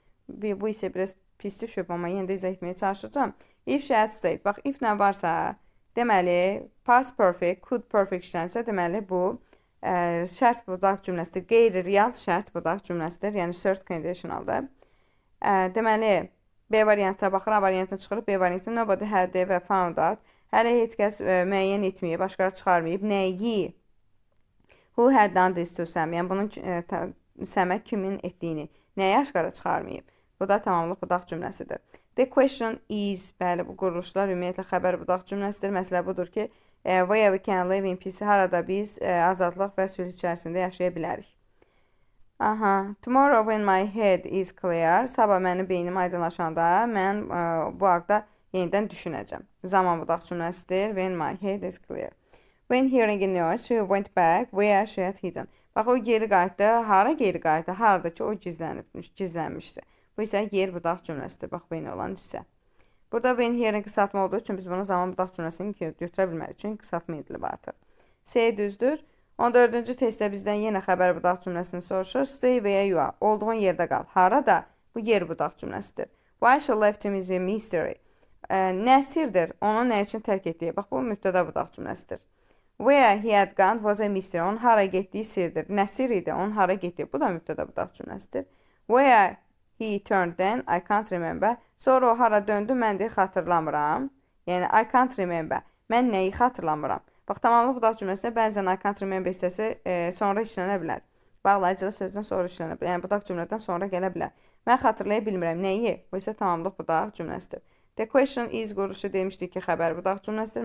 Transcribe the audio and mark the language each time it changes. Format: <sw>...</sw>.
<az>Bu isə biraz pis düşüb, amma yenə də izah etməyə çalışacağım.</az> <en>If she had stayed.</en> <az>Bax, if nə varsa, deməli, past perfect, could perfect işləmişsə, deməli, bu şərt budaq cümləsidir. Qeyri-real şərt budaq cümləsidir. Yəni, cert conditionaldır. Deməli, B variantına baxır, A variantına çıxırıq. B variantı nobody had ever found out. Hələ heç kəs müəyyən etməyib, başqara çıxarmayıb. Nəyi?</az> <en>Who had done this to Sam?</en> <az>Yəni, bunun Samə kimin etdiyini, nəyi aşqara çıxarmayıb? Bu da tamamlıq budaq cümləsidir.</az> <en>The question is,</en> <az>bəli, bu quruluşlar ümumiyyətlə xəbər budaq cümləsidir. Məsələ budur ki,</az> <en>where we can live in peace,</en> <az>harada biz azadlıq və sülh içərisində yaşaya bilərik.</az> <en>Tomorrow when my head is clear,</en> <az>sabah mənim beynim aydınlaşanda mən bu haqda yenidən düşünəcəm. Zaman budaq cümləsidir.</az> <en>When my head is clear. When hearing a noise, she went back where she had hidden.</en> <az>Bax, o geri qayıtdı. Hara geri qayıtdı? Harada ki, o gizlənmişdi. Bu isə yer budaq cümləsidir. Bax, when olan hissə. Burada when hearing qısaltma olduğu üçün biz bunu zaman budaq cümləsini götürə bilmərik. Çünki qısaltma edilib artıq. C düzdür. 14-cü testdə bizdən yenə xəbər budaq cümləsini soruşur.</az> <en>Stay where you are.</en> <az>Olduğun yerdə qal. Harada? Bu yer budaq cümləsidir.</az> <en>Why she left him is a mystery.</en> <az>Nə sirdir? Onu nə üçün tərk etdiyi? Bax, bu mübtəda budaq cümləsidir.</az> <en>Where he had gone was a mystery.</en> <az>Onun hara getdiyi sirdir. Nə sir idi? Onun hara getdiyi. Bu da mübtəda budaq cümləsidir.</az> <en>Where he turned then, I can't remember.</en> <az>Sonra o hara döndü, mən də xatırlamıram. Yəni,</az> <en>I can't remember.</en> <az>Mən nəyi xatırlamıram? Bax, tamamlıq budaq cümləsində bəzən</az> <en>I can't remember</en> <az>hissəsi sonra işlənə bilər. Bağlayıcılı sözdən sonra işlənə bilər. Yəni, budaq cümlədən sonra gələ bilər. Mən xatırlaya bilmirəm. Nəyi? Bu isə tamamlıq budaq cümləsidir.</az> <en>The question is</en> <az>quruluşu demişdik ki, xəbər budaq cümləsidir.</az>